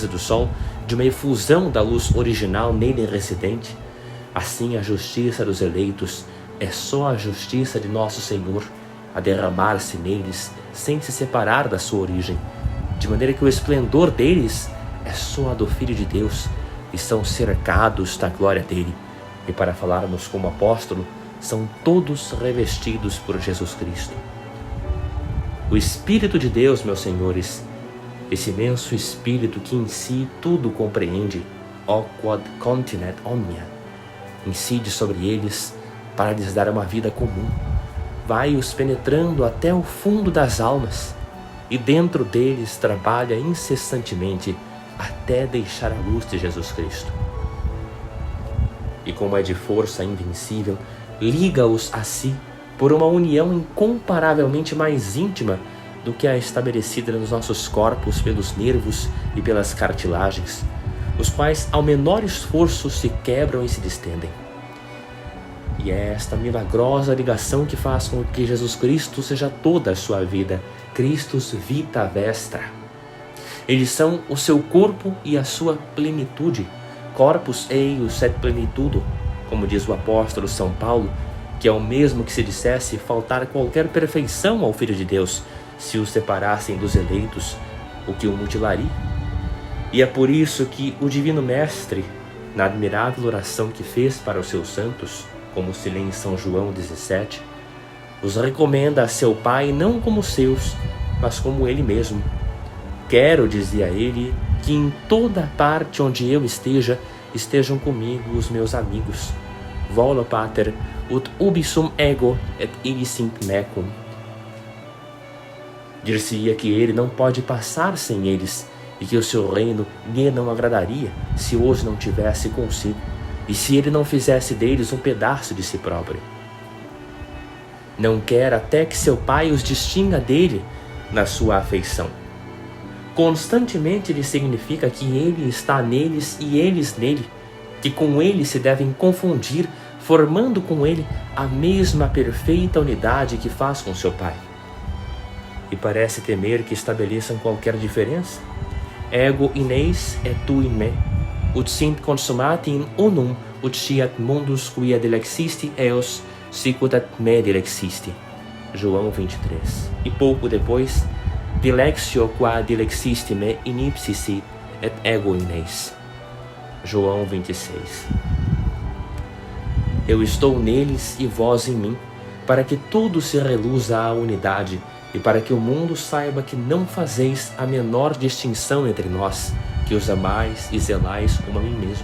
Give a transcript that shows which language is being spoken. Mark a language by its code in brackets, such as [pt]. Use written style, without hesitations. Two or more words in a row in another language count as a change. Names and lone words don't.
[pt] do sol, de uma efusão da luz original nele residente, assim a justiça dos eleitos é só a justiça de nosso Senhor, a derramar-se neles sem se separar da sua origem, de maneira que o esplendor deles é só a do Filho de Deus, e são cercados da glória dele, e para falarmos como apóstolo, são todos revestidos por Jesus Cristo. O Espírito de Deus, meus senhores, esse imenso Espírito que em si tudo compreende, o [la] quod continet omnia, [pt] incide sobre eles para lhes dar uma vida comum, vai-os penetrando até o fundo das almas, e dentro deles trabalha incessantemente até deixar a luz de Jesus Cristo. E como é de força invencível, liga-os a si por uma união incomparavelmente mais íntima do que a estabelecida nos nossos corpos pelos nervos e pelas cartilagens, os quais ao menor esforço se quebram e se distendem. E é esta milagrosa ligação que faz com que Jesus Cristo seja toda a sua vida, [la] Christus vita vestra. [pt] Eles são o seu corpo e a sua plenitude, [la] corpus eius et plenitudo, [pt] como diz o apóstolo São Paulo, que é o mesmo que se dissesse faltar qualquer perfeição ao Filho de Deus, se o separassem dos eleitos, o que o mutilaria. E é por isso que o Divino Mestre, na admirável oração que fez para os seus santos, como se lê em São João 17, os recomenda a seu Pai não como seus, mas como Ele mesmo. Quero, dizia ele, que em toda parte onde eu esteja, estejam comigo os meus amigos. [la] Volo pater, ut ubi sum ego et id sint mecum. [pt] Dir-se-ia que ele não pode passar sem eles, e que o seu reino lhe não agradaria se os não tivesse consigo, e se ele não fizesse deles um pedaço de si próprio. Não quer até que seu Pai os distinga dele na sua afeição. Constantemente lhe significa que ele está neles e eles nele, que com ele se devem confundir, formando com ele a mesma perfeita unidade que faz com seu Pai. E parece temer que estabeleçam qualquer diferença. [la] Ego in eis et tu in me, ut sint consumati in unum, ut fiat mundus quia dilexisti eos, sicut et me dilexisti. [pt] João 23. E pouco depois, [la] dilexio qua dilexisti me in ipsi et ego in eis. [pt] João 26. Eu estou neles e vós em mim, para que tudo se reluza à unidade, e para que o mundo saiba que não fazeis a menor distinção entre nós, que os amais e zelais como a mim mesmo.